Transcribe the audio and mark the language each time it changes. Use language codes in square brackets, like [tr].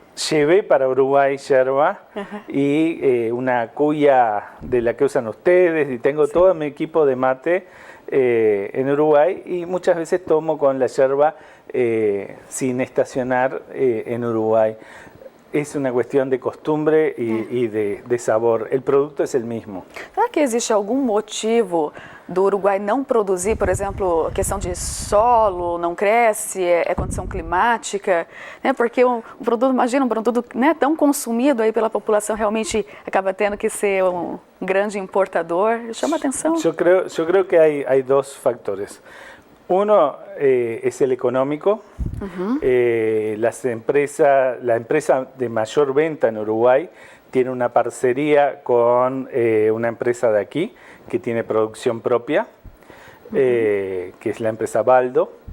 [es] Llevé para Uruguay yerba y una cuya de la que usan ustedes, y tengo todo mi equipo de mate en Uruguay, y muchas veces tomo con la yerba sin estacionar en Uruguay. Es una cuestión de costumbre y de sabor. El producto es el mismo. [pt] Será que existe algum motivo do Uruguai não produzir, por exemplo, a questão de solo, não cresce, é condição climática, né? Porque um produto, imagina, um produto, né, tão consumido aí pela população, realmente acaba tendo que ser um grande importador. Chama atenção. [es] Yo creo que hay dos factores. Uno es el económico. La empresa de mayor venta en Uruguay tiene una parcería con una empresa de aquí que tiene producción propia, que es la empresa Baldo.